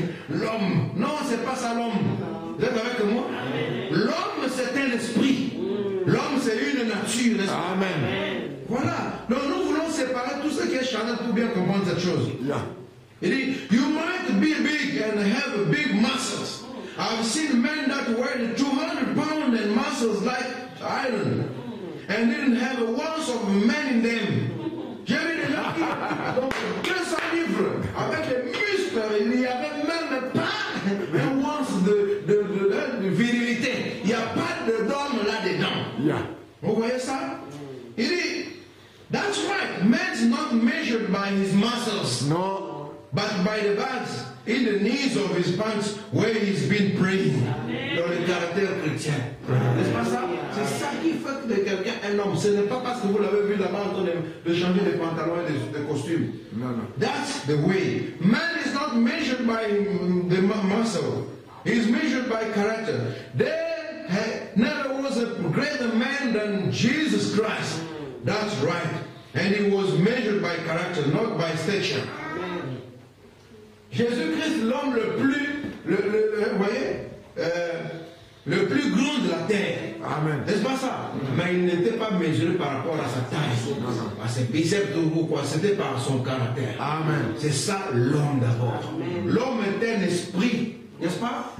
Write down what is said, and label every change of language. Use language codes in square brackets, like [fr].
[fr] L'homme, non, c'est pas ça l'homme. Vous êtes avec moi? L'homme, c'est un esprit. L'homme, c'est une nature. Amen. Voilà. Donc nous voulons séparer tout ce qui est charnel pour bien comprendre cette chose. Il dit, [en] you might be big and have big muscles. I've seen men that weighed 200 pounds and muscles like iron and didn't have a ounce of man in them. [fr] J'ai vu des gens qui, donc 200 livres, avec des muscles, il n'y avait même pas un once de virilité. Il n'y a pas d'homme là-dedans. Vous voyez ça? Il dit, [en] that's right, man's not measured by his muscles, no, but by the bags in the knees of his pants where he's been praying. [fr] Dans le caractère chrétien. N'est-ce pas ça? C'est ça qui fait de quelqu'un un homme. Ce n'est pas parce que vous l'avez vu là-bas en train de changer de pantalons et de costumes. [en] No, no. That's the way. Man is not measured by the muscle. He's measured by character. There never was a greater man than Jesus Christ. That's right. And he was measured by character, not by stature. [fr] Jésus-Christ, l'homme le plus, vous voyez, le plus grand de la terre. Amen. N'est-ce pas ça? Mais il n'était pas mesuré par rapport à sa taille, à ses biceps ou quoi, c'était par son caractère. Amen. C'est ça l'homme d'abord. L'homme est un esprit, n'est-ce pas?